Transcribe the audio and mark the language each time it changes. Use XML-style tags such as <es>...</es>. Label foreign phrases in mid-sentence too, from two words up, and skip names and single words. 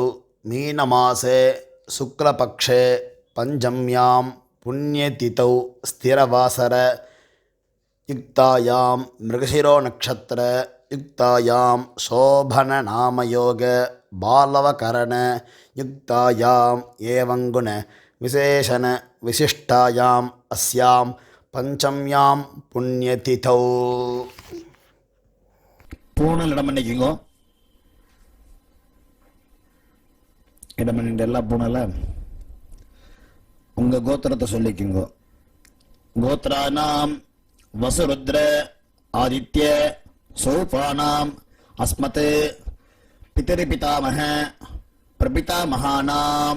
<sa>मीनमासे शुक्लपक्षे पंचम्यां पुण्यतिथौ स्थिरवासर युक्तायां मृगशिरो नक्षत्र युक्तायां शोभन नामयोग बालवकरण युक्तायां एवं गुण विशेषण विशिष्टायाम् अस्यां पंचम्यां पुण्यतिथौ.</sa> <ta>பூனல் இடம் பண்ணிக்கோங்க. இடம் பண்ணிட்டு எல்லா பூனல உங்க கோத்திரத்தை சொல்லிக்குங்க.</ta> <sa>गोत्राणाम् वसुरुद्र आदित्य सौपानाम् अस्मत् पितृपितामह प्रपितामहानाम्.</sa>